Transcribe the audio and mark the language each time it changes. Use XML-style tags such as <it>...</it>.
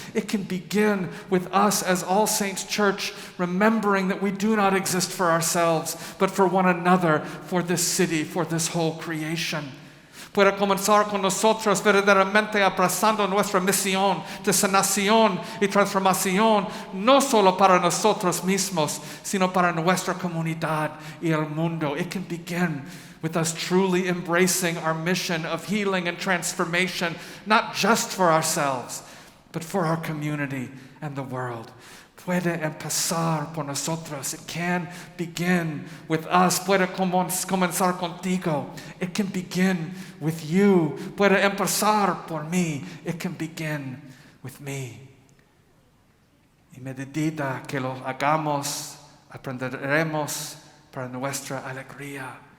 <en>It can begin with us as All Saints Church, remembering that we do not exist for ourselves, but for one another, for this city, for this whole creation.</en> <es>Puede comenzar con nosotros verdaderamente abrazando nuestra misión de sanación y transformación, no solo para nosotros mismos, sino para nuestra comunidad y el mundo.</es> <en>It can begin with us truly embracing our mission of healing and transformation, not just for ourselves, but for our community and the world.</en> <es>Puede empezar por nosotros.</es> <en>It can begin with us.</en> <es>Puede comenzar contigo.</es> <en>It can begin with you.</en> <es>Puede empezar por mí.</es> <en>It can begin with me.</en> <es>Y medida que lo hagamos, aprenderemos para nuestra alegría.</es>